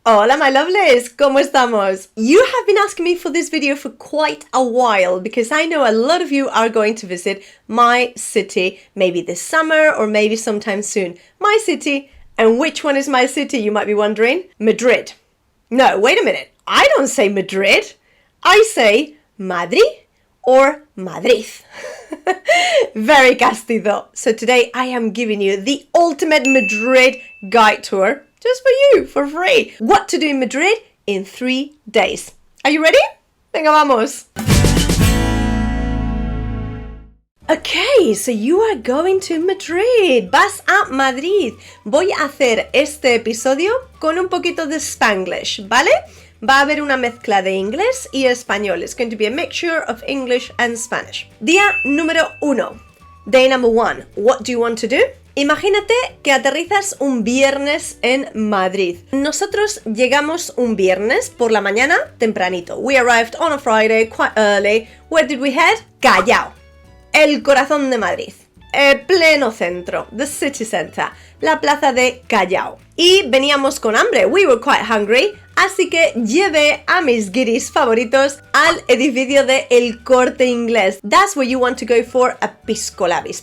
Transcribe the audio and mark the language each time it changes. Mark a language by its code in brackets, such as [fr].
[es] Hola [en] my lovelies, [es] ¿cómo estamos? [en] You have been asking me for this video for quite a while because I know a lot of you are going to visit my city, maybe this summer or maybe sometime soon. My city, and which one is my city, you might be wondering? Madrid. No, wait a minute, I don't say Madrid, I say Madrid or Madrid. Very castizo. So today I am giving you the ultimate Madrid guide tour just for you, for free. What to do in Madrid in 3 days. Are you ready? [es] Venga, vamos. [en] Okay, so you are going to Madrid. [es] Vas a Madrid. Voy a hacer este episodio con un poquito de Spanglish, ¿vale? Va a haber una mezcla de inglés y español. [en] It's going to be a mixture of English and Spanish. [es] Día número 1. [en] Day number 1. What do you want to do? [es] Imagínate que aterrizas un viernes en Madrid. Nosotros llegamos un viernes por la mañana tempranito. [en] We arrived on a Friday quite early. Where did we head? Callao. [es] El corazón de Madrid. El pleno centro. [en] The city center. [es] La plaza de Callao. Y veníamos con hambre. [en] We were quite hungry. [es] Así que llevé a mis guiris favoritos al edificio de El Corte Inglés. [en] That's where you want to go for a pisco labis.